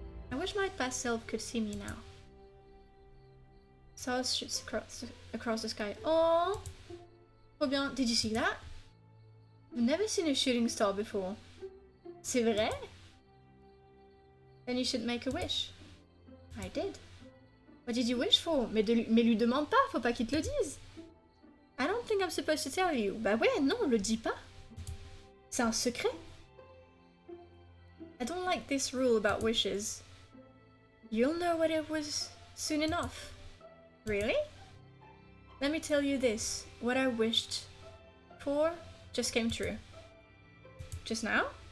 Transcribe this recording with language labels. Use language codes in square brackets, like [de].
[en] I wish my past self could see me now. Stars shoots across the sky. [fr] Oh, trop bien. [en] Did you see that? I've never seen a shooting star before. [fr] C'est vrai? [en] Then you should make a wish. I did. What did you wish for? [fr] Mais lui demande pas, faut pas qu'il te le dise. [en] I don't think I'm supposed to tell you. [fr] Bah ouais, non, le dis pas. C'est un secret. [en] I don't like this rule about wishes. You'll know what it was soon enough. Really? Let me tell you this. What I wished for just came true. Just now?